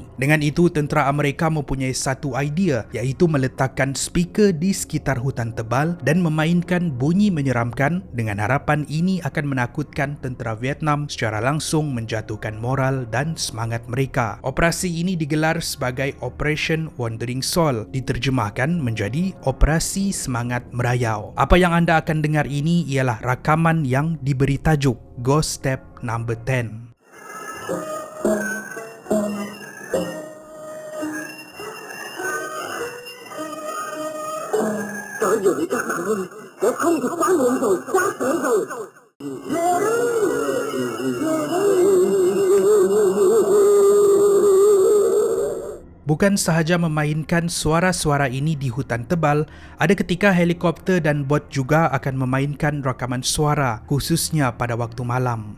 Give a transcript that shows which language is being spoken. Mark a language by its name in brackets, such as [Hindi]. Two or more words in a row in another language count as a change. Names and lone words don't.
[Malay] Dengan itu, tentera Amerika mempunyai satu idea, iaitu meletakkan speaker di sekitar hutan tebal dan memainkan bunyi menyeramkan dengan harapan ini akan menakutkan tentera Vietnam secara langsung, menjatuhkan moral dan semangat mereka. Operasi ini digelar sebagai [English] Operation Wandering Soul, [Malay] diterjemahkan menjadi Operasi Semangat Merayau. Apa yang anda akan dengar ini ialah rakaman yang diberi tajuk Ghost Step Number 10. [Vietnamese] Trời ơi các bạn ơi, sẽ không thể quá muộn rồi, quá trễ rồi. [Malay] Bukan sahaja memainkan suara-suara ini di hutan tebal, ada ketika helikopter dan bot juga akan memainkan rakaman suara, khususnya pada waktu malam.